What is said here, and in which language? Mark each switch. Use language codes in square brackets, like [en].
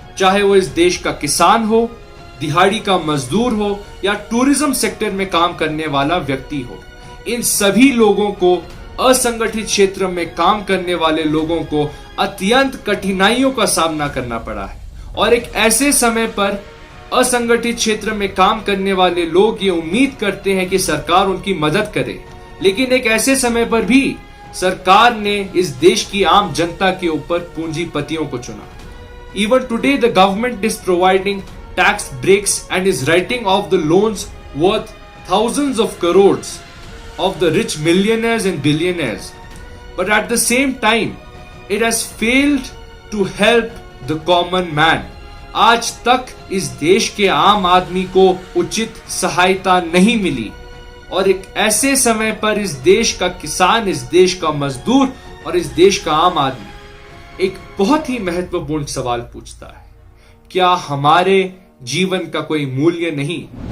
[hi] चाहे वो इस देश का किसान हो, दिहाड़ी का मजदूर हो या टूरिज्म सेक्टर में काम करने वाला व्यक्ति हो, इन सभी लोगों को, असंगठित क्षेत्र में काम करने वाले लोगों को अत्यंत कठिनाइयों का सामना करना पड़ा है। और एक ऐसे समय पर असंगठित क्षेत्र में काम करने वाले लोग ये उम्मीद करते हैं कि सरकार उनकी मदद करे, लेकिन एक ऐसे समय पर भी सरकार ने इस देश की आम जनता के ऊपर पूंजीपतियों को चुना। [en] Even today the government is providing tax breaks and is writing off the loans worth thousands of crores of the rich millionaires and billionaires, but at the same time it has failed to help the common man. [hi] आज तक इस देश के आम आदमी को उचित सहायता नहीं मिली। और एक ऐसे समय पर इस देश का किसान, इस देश का मजदूर और इस देश का आम आदमी एक बहुत ही महत्वपूर्ण सवाल पूछता है, क्या हमारे जीवन का कोई मूल्य नहीं?